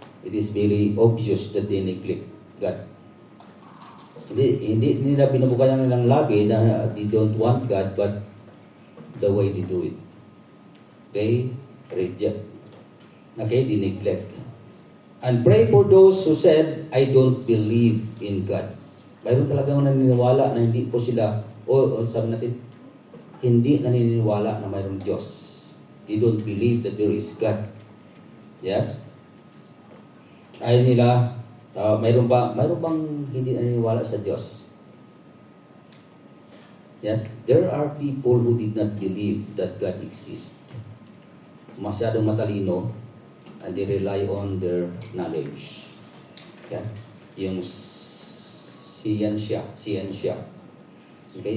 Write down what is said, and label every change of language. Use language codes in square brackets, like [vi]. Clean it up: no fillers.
[en] it is very obvious that they neglect God. [tl] Hindi nila binubukayan nilang lagi na [en] they don't want God, but the way they do it, they reject. Okay, they neglect. And pray for those who said, I don't believe in God. [tl] Mayroon talagang naniniwala na hindi po sila, o sabi natin, hindi naniniwala na mayroong Diyos. [en] They don't believe that there is God. Yes? [tl] Ayaw nila, mayroon bang hindi naniniwala sa Diyos? [en] Yes? There are people who did not believe that God exists. [tl] Masyadong matalino, [en] and they rely on their knowledge. [tl] Yeah? Yung siyensya. Okay?